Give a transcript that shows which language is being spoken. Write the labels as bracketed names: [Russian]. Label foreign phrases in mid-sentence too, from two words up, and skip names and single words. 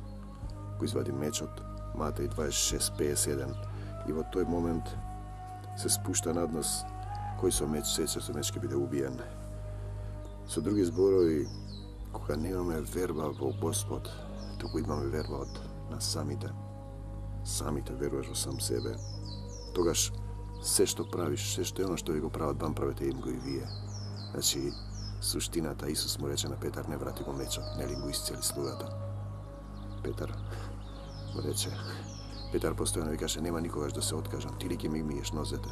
[Macedonian] Го извади мечот, Матеј 26:51, и во тој момент се спушта над нас кој со меч сече, со меч ќе биде убиен. Со други зборови, кога немаме верба во Господ, туку имаме верба од нас самите, [Slovenian] sami te veruješ v sam sebe, [Macedonian] тогаш се што правиш, се што е оно што ви го прават вам, правете им го и вие. Значи, суштината, Исус му рече на Петар, не врати го мечот, нели го исцели слугата. Петар му рече, Петар постојано викаше, нема никогаш да се откажам, ти ли ќе ми миеш нозете.